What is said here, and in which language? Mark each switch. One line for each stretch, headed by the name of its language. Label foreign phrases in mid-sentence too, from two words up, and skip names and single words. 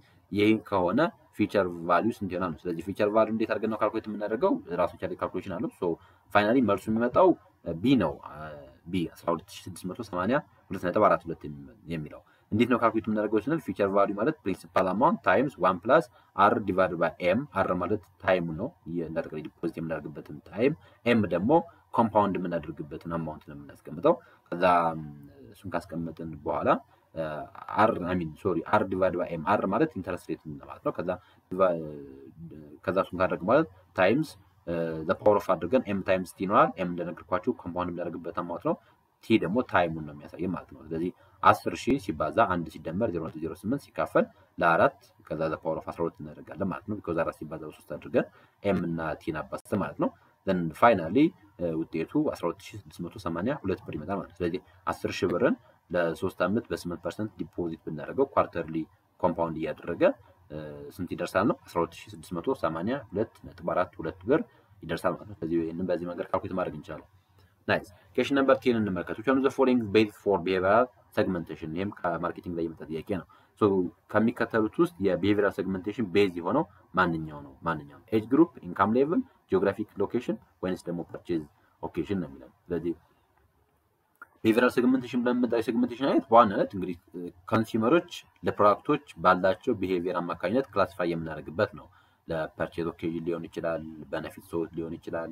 Amharic: ይሄ ከሆነ
English: feature value
Amharic: ስንት ይሆናል ነው ስለዚህ
English: feature value
Amharic: እንዴት አድርገን ነው ካልኩሌት የምናደርገው ራሱ ቻለ ካልኩሌሽን አለው
English: so finally
Amharic: መልሱ የሚመጣው ቢ ነው ቢ 12680 2.42 የሚለው እንዴት ነው ካልኩሌት የምናደርገው ስንል
English: feature value
Amharic: ማለት
English: principal amount times 1 plus r divide by m
Amharic: r ማለት ታይም ነው ለጠቅላይ ዲፖዚት የምናደርግበትን ታይም m ደግሞ ኮምፓውንድ የምናደርግበትን አማውንት ነው የምናስቀምጠው ከዛ እሱን ካስቀመጥን በኋላ
English: r divide by m
Amharic: r ማለት
English: interest rate
Amharic: ማለት ነው ከዛ እሱን ካደረግ ማለት
English: times the power of
Amharic: አድርገን
English: m times
Amharic: t ይኖራል m እንደነገርኳችሁ ኮምፓውንድ የምናደርግበት አማውንት ነው t ደግሞ ታይሙን ነው የሚያሳየው ማለት ነው ስለዚህ 10000 ሲባዛ 1 ሲደመር 0.08 ሲካፈል ለ4 ከዛ
English: the power of 12
Amharic: እናደርጋለን ማለት ነው because 4 ሲባዛ በ3 አድርገን m እና t ናባስተ ማለት ነው
English: then finally
Amharic: ውጤቱ 12682 ብር ይመጣል ማለት ነው ስለዚህ 10000 ብርን ለ3 አመት በ8% ዲፖዚት ብናደርገው
English: quarterly compound
Amharic: እያደረገ ስንት ይደርሳል ነው 12682.42 ብር ይደርሳል ማለት ነው ስለዚህ ይሄንን በዚህ መንገድ ካልኩሌት ማድረግ እንችላለን
English: nice question number 10
Amharic: እንመልከት
English: which one of the following based for behavioral segmentation
Amharic: ይሄም ከማርኬቲንግ ላይ የመጣ ጥያቄ ነው ሶ ከሚከተሉት ውስጥ የ
English: behavioral segmentation base
Amharic: የሆነው ማንኛው ነው
English: age group income level geographic location
Amharic: ወይስ ደግሞ
English: purchase occasion
Amharic: ነው የሚለው ስለዚህ
English: behavioral segmentation
Amharic: በመጣው segmentation አይነት በዋናነት እንግዲህ ኮንሱመሮች ለፕሮዳክቶች ባላቸው behavior አማካኝነት ክላሲፋይ የምናደርግበት ነው
English: purchase occasion
Amharic: ሊሆን ይችላል
English: benefit sought
Amharic: ሊሆን ይችላል